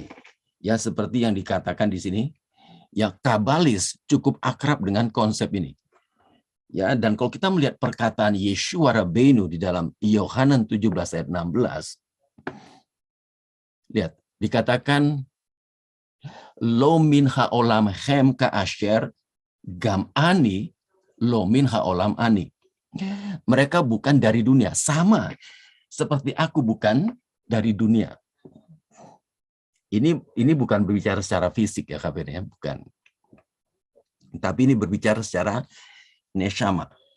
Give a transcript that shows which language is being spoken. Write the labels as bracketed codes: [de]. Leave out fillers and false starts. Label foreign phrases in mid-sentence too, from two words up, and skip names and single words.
[id] Ya, seperti yang dikatakan di sini, ya, Kabalis cukup akrab dengan konsep ini. Ya, dan kalau kita melihat perkataan Yeshua Rabbeinu di dalam Yohanan 17 ayat 16, lihat, dikatakan [he] לא מן העולם הם כאשר גם אני לא מן העולם אני. [id] Mereka bukan dari dunia, sama seperti aku bukan dari dunia. Ini bukan berbicara secara fisik ya, kabarnya, bukan. Tapi ini berbicara secara neshama.